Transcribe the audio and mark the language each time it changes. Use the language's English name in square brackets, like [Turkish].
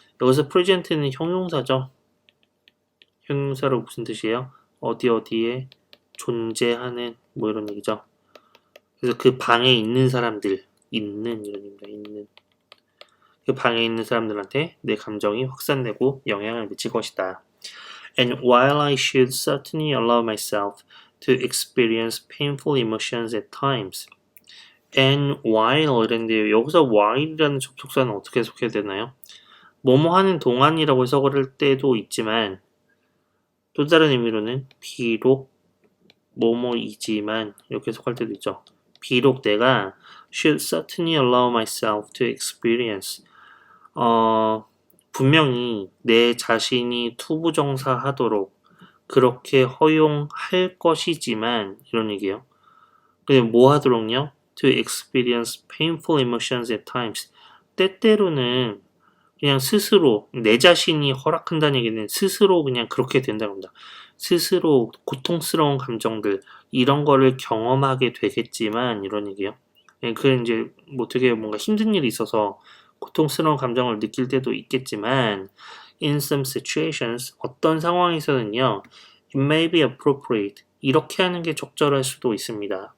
[Korean] 여기서 present는 형용사죠. 형용사로 무슨 뜻이에요? 어디에 존재하는 뭐 이런 얘기죠. 그래서 그 방에 있는 사람들, 있는 이런 얘기입니다. 있는 그 방에 있는 사람들한테 내 감정이 확산되고 영향을 미칠 것이다. [English] And while I should certainly allow myself to experience painful emotions at times, and while [Korean] 이랬는데요. 여기서 while이라는 접속사는 어떻게 해석해야 되나요? 뭐뭐 하는 동안이라고 해석을 때도 있지만 또 다른 의미로는 비록 뭐뭐이지만 이렇게 해석할 때도 있죠. 비록 내가 [English] should certainly allow myself to experience [Korean] 분명히 내 자신이 투부정사하도록 그렇게 허용할 것이지만 이런 얘기예요. 근데 뭐 하도록요? [English] To experience painful emotions at times. [Korean] 때때로는 그냥 스스로 내 자신이 허락한다는 얘기는 스스로 그냥 그렇게 된다는 겁니다. 스스로 고통스러운 감정들 이런 거를 경험하게 되겠지만 이런 얘기예요. 그 이제 뭐 되게 뭔가 힘든 일이 있어서 고통스러운 감정을 느낄 때도 있겠지만 [English] in some situations [Korean] 어떤 상황에서는요 [English] it may be appropriate [Korean] 이렇게 하는 게 적절할 수도 있습니다.